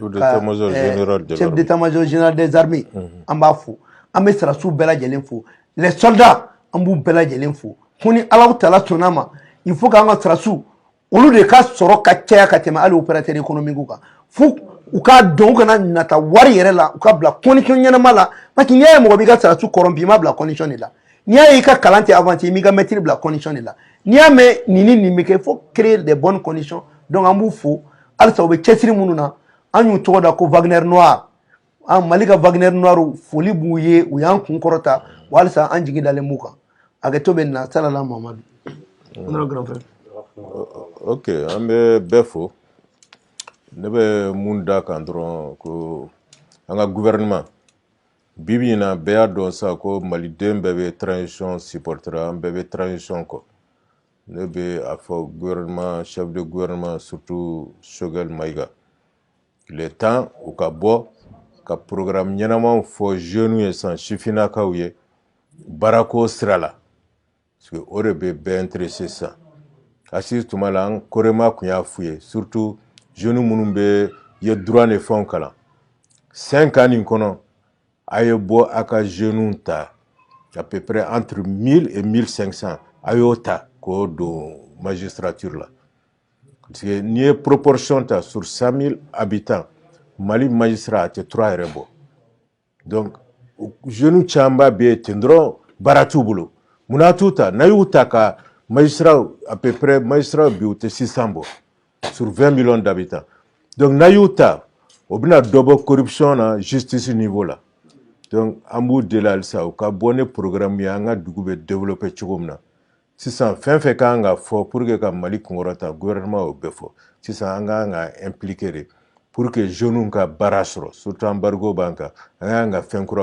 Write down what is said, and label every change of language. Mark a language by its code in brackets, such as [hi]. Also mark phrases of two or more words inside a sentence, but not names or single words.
[fr] chef d'état-major général des armées [bm] an b'a fo an bɛ sarasiw bɛɛ lajɛlen fo [fr] les soldats [bm] an b'u bɛɛ lajɛlen fo ko ni Alahu Taala sɔnn'a ma [fr] il faut [bm] k'an ka sarasiw olu de ka sɔrɔ ka caya ka tɛmɛ hali [fr] opérateur économique [bm] kan fo u k'a dɔn u kana nata wari yɛrɛ la u ka bila condition ɲɛnama la [fr] parce que [bm] n'i y'a ye mɔgɔ b'i ka sarasiw kɔrɔnpi i ma bila condition de la n'i y'a ye i ka kalan tɛ avancer i m'i ka maîtrise bila condition de la n'i y'a mɛn nin bɛ kɛ [fr] il faut créer des bonnes conditions [bm] donc an b'u fo halisa u bɛ cɛsiri minnu na an y'u tɔgɔ da ko Wagner Noir Mali ka Wagner Noir foli b'u ye u y'an kun kɔrɔta wa halisa an jigi dalen b'u kan hakɛto bɛ nin na salala Mamadu ok an bɛ bɛɛ fo ne bɛ mun da kan dɔrɔn ko an ka gouvernement bibi in na bɛɛ y'a dɔn sa ko maliden bɛɛ bɛ [fr] transition supportera [bm] an bɛɛ bɛ transition kɔ ne bɛ a fɔ gouvernement [fr] chef de gouvernement [bm] surtout Choguel Maïga [fr] il est temps [bm] u ka bɔ ka programme ɲɛnamaw fɔ jeunes ye san sifinnakaw ye baarako sira la [fr] parce que [bm] o de bɛ bɛɛ intéressé sisan Assis tuma la an korema tun y'a f'u ye surtout jeunes minnu bɛ ye droit ni fɛnw kalan 5 ans nin kɔnɔ a ye bɔ a ka jeunes ta [fr] à peu près entre 1000 et 1500 [bm] a y'o ta k'o don magistrature la [fr] parce que [bm] n'i ye proportion ta [fr] sur 100 000 habitants [bm] Mali magistrat a tɛ 3 yɛrɛ bɔ donc jeunes caman bɛ yen ten dɔrɔn baara t'u bolo munna t'u ta n'a y'u ta ka magistrat [fr] à peu près magistrat [bm] bi u tɛ 600 bɔ [fr] sur 20 millions d'habitants [bm] donc n'a y'u ta o bɛna dɔ bɔ corruption na justice niveau la donc an b'u deli halisa u ka bɔ ni programme ye an ka dugu bɛ développer cogo min na sisan fɛn fɛn kan ka fɔ [fr] pour que [bm] ka Mali kunkɔrɔta gouvernement y'o bɛɛ fɔ sisan an kan ka impliquer de [fr] pour que [bm] jeunes ka baara sɔrɔ [fr] surtout embargo [bm] b'an kan an kan ka fɛn kuraw